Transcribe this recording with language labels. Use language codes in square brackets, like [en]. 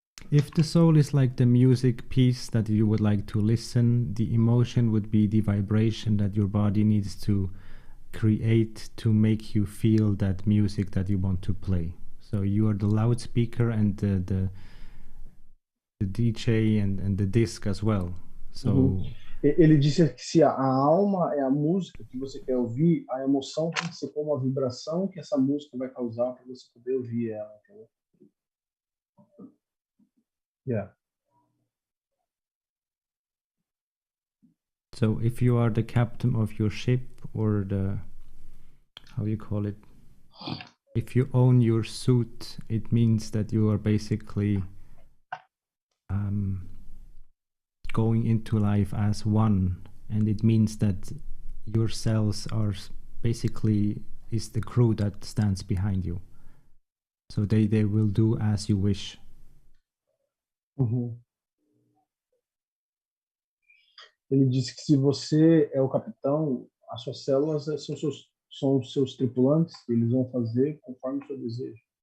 [en] If the soul is like the music piece that you would like to listen, the emotion would be the vibration that your body needs to create to make you feel that music that you want to play. So you are the loudspeaker and the DJ and the disc as well. So [pt] Ele disse que se a alma é a música que você quer ouvir, a emoção tem que ser como a vibração que essa música vai causar para você poder ouvir ela, entendeu? [en] Yeah. So if you are the captain of your ship, or how you call it, if you own your suit, it means that you are basically going into life as one, and it means that your cells are basically is the crew that stands behind you. So they will do as you wish. [pt] Ele disse que se você é o capitão, as suas células são os seus tripulantes, eles vão fazer conforme o seu desejo.